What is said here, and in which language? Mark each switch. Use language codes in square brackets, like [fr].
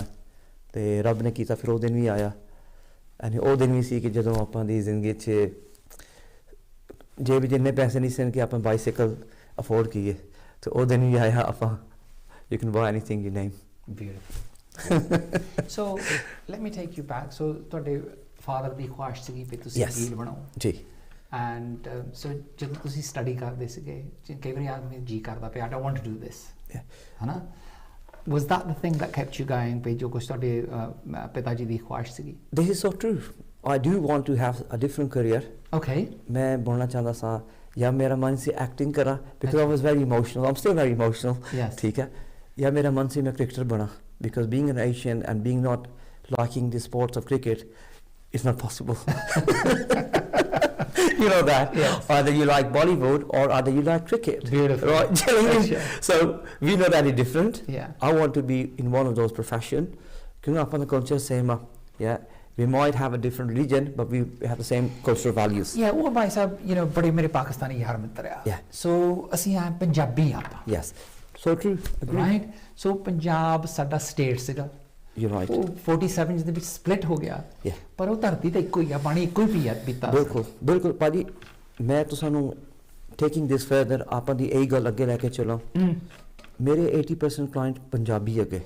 [pa] ਅਤੇ ਰੱਬ ਨੇ ਕੀਤਾ, ਫਿਰ ਉਹ ਦਿਨ ਵੀ ਆਇਆ। ਐਂਡ ਉਹ ਦਿਨ ਵੀ ਸੀ ਕਿ ਜਦੋਂ ਆਪਾਂ ਦੀ ਜ਼ਿੰਦਗੀ 'ਚ ਜੇ ਵੀ ਜਿੰਨੇ ਪੈਸੇ ਨਹੀਂ ਸਨ ਕਿ ਆਪਾਂ ਬਾਈਸਾਈਕਲ ਅਫੋਰਡ ਕੀਏ, ਅਤੇ ਉਹ ਦਿਨ ਵੀ ਆਇਆ ਆਪਾਂ [en] You can buy anything you name. Beautiful. So let me take you back. [pa] ਸੋ ਤੁਹਾਡੇ ਫਾਦਰ ਦੀ ਖੁਆਇਸ਼ ਸੀਗੀ ਵੀ ਤੁਸੀਂ ਵਕੀਲ ਬਣੋ? ਜੀ। ਐਂਡ ਸੋ ਜਦੋਂ ਤੁਸੀਂ ਸਟੱਡੀ ਕਰਦੇ ਸੀਗੇ ਕਈ ਵਾਰੀ ਆਦਮੀ ਜੀ ਕਰਦਾ ਪਿਆ [en] I don't want to do this, [pa] ਹੈ ਨਾ? [en] Was that the thing that kept you going? [pa] ਵੀ ਜੋ ਕੁਛ ਤੁਹਾਡੇ ਪਿਤਾ ਜੀ ਦੀ ਖੁਆਇਸ਼ ਸੀਗੀ? [en] This is so true. I do want to have a different career. Okay. [pa] ਮੈਂ ਬਣਨਾ ਚਾਹੁੰਦਾ ਸਾਂ ਜਾਂ ਮੇਰਾ ਮਨ ਸੀ ਐਕਟਿੰਗ ਕਰਾਂ [en] because I was very emotional. I'm still very emotional. Yes. [pa] ਠੀਕ ਹੈ। ਜਾਂ ਮੇਰਾ ਮਨ ਸੀ ਮੈਂ ਕ੍ਰਿਕਟਰ ਬਣਾ [en] because being an Asian and being not liking the sports of cricket is not possible. You know that. Yes. Either you like Bollywood or either you like cricket. Beautiful. Right? So we know that it's different. Yeah. I want to be in one of those professions. Because upon the culture same. Yeah. We might have a different religion, but we have the same cultural values. [pa] Yeah, ਉਹ Bhai Sahib, you know, ਬੜੇ ਮੇਰੇ ਪਾਕਿਸਤਾਨੀ ਯਾਰ ਮਿੱਤਰ ਆ। [en] Yeah. [pa] So ਅਸੀਂ ਆ ਪੰਜਾਬੀ ਆਪਾਂ। [en] Yes. So true. Agree. [pa] Right so Punjab ਸਾਡਾ ਸਟੇਟ ਸੀਗਾ [en] You're right. [pa] ਉਹ 47 ਦੇ ਵਿੱਚ ਸਪਲਿਟ ਹੋ ਗਿਆ [en] Yeah. [pa] ਪਰ ਉਹ ਧਰਤੀ ਤਾਂ ਇੱਕੋ ਹੀ ਆ ਪਾਣੀ ਇੱਕੋ ਹੀ ਪੀਤਾ ਬਿਲਕੁਲ ਬਿਲਕੁਲ ਭਾਜੀ ਮੈਂ ਤੁਹਾਨੂੰ [en] taking this further [pa] ਆਪਾਂ ਦੀ ਇਹ ਗੱਲ ਅੱਗੇ ਲੈ ਕੇ ਚਲਾਂ ਮੇਰੇ 80% ਕਲਾਇੰਟ ਪੰਜਾਬੀ ਹੈਗੇ